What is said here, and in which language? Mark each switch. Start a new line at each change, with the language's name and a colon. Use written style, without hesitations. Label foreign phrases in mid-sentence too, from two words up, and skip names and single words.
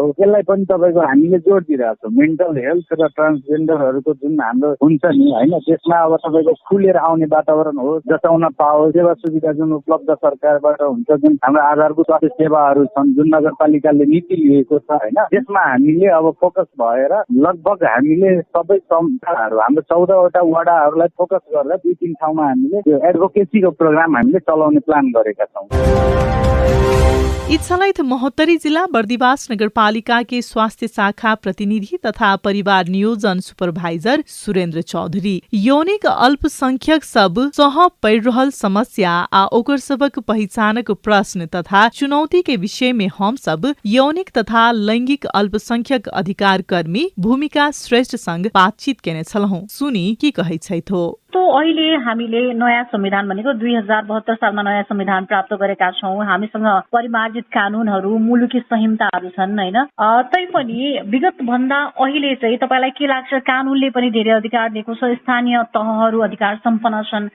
Nepali: यसलाई पनि तपाईँको हामीले जोड दिइरहेको छौँ।
English: mental health
Nepali: र ट्रान्सजेन्डरहरूको जुन हाम्रो हुन्छ नि होइन, त्यसमा अब तपाईँको खुलेर आउने वातावरण होस्, जताउन पाओस्, सेवा सुविधा जुन उपलब्ध सरकारबाट हुन्छ, जुन हाम्रो आधारभूत स्वास्थ्य सेवाहरू छन्, जुन नगरपालिकाले नीति लिएको छ होइन, त्यसमा हामीले अब फोकस भएर लगभग हामीले सबै संस्थाहरू हाम्रो 14वटा वडाहरूलाई फोकस गरेर 2-3 ठाउँमा हामीले त्यो
English: advocacyको program
Nepali: हामीले चलाउने प्लान गरेका छौँ।
Maithili: इच्छालाइथ महोत्तरी जिल्ला बर्दिवास नगरपालिका के स्वास्थ्य शाखा प्रतिनिधि तथा परिवार नियोजन सुपरवाइजर सुरेंद्र चौधरी यौनिक अल्पसंख्यक सब सह पड़ रहल समस्या आ ओकर सबक पहचानक प्रश्न तथा चुनौती के विषय में हम सब यौनिक तथा लैंगिक अल्पसंख्यक अधिकार कर्मी भूमिका श्रेष्ठ संग बातचीत केने छलौं। सुनी की कहै छैथो।
Nepali: तो अहिले हामीले नयाँ संविधान भनेको 2072 सालमा नयाँ संविधान प्राप्त गरेका छौं। हामीसँग परिमार्जित कानूनहरू, मुलुकी संहिताहरू छन् हैन। तैपनि विगत भन्दा अहिले चाहिँ तपाईलाई के लाग्छ, कानूनले पनि धेरै अधिकार दिएको छ, स्थानीय तहहरू अधिकार सम्पन्न छन्।